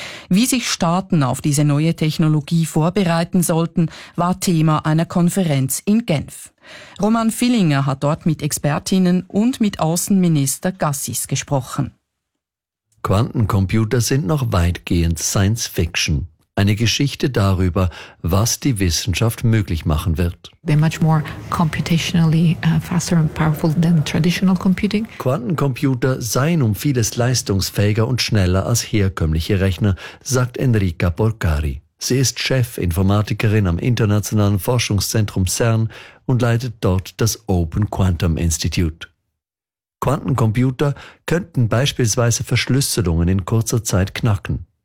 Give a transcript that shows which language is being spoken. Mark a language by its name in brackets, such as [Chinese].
[German] Wie sich Staaten auf diese neue Technologie vorbereiten sollten, war Thema einer Konferenz in Genf. Roman Villinger hat dort mit Expertinnen und mit Außenminister Gassis gesprochen. Quantencomputer sind noch weitgehend Science Fiction. Eine Geschichte darüber, was die Wissenschaft möglich machen wird. [English] They're much more computationally faster and powerful than traditional computing. [German] Quantencomputer seien um vieles leistungsfähiger und schneller als herkömmliche Rechner, sagt Enrica Borgari. Sie ist Chefinformatikerin am internationalen Forschungszentrum CERN und leitet dort das Open Quantum Institute. Quantencomputer könnten beispielsweise Verschlüsselungen in kurzer Zeit knacken.